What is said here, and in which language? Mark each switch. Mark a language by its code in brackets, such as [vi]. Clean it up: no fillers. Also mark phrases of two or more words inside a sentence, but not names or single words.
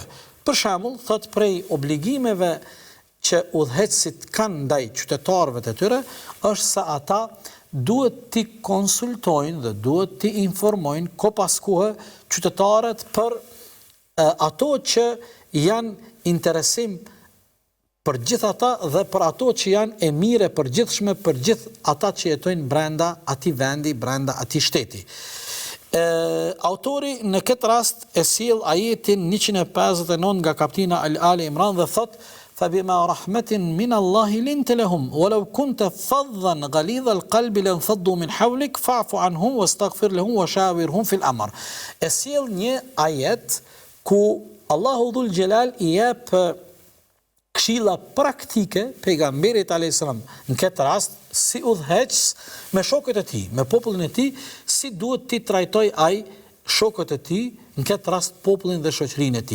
[sq] Për shembull, thot prej obligimeve që udhëheqësit kanë ndaj qytetarëve të tyre është se ata duhet t'i konsultojnë dhe duhet t'i informojnë ko pas kohe qytetarët për ato që janë interesim për gjithë ata dhe për ato që janë e mire përgjithshme për gjithë ata që jetojnë brenda atij vendi, brenda atij shteti. Autori në këtë rast e sjell ajetin 159 nga kapitulli Ali Imran dhe thot: [ar] "فبما رحمة من الله لنت لهم ولو كنت فظا غليظ القلب لانفضوا من حولك فاعف عنهم واستغفر لهم وشاورهم في الأمر." [sq] E sjell një ajet ku Allahu Dhul Jalal i jep këshilla praktike pejgamberit a.s. në këtë rast si udhëheqës me shokët e tij, me popullin e tij, si duhet t'i trajtoj ai shokët e tij, në këtë rast popullin dhe shoqërinë e tij.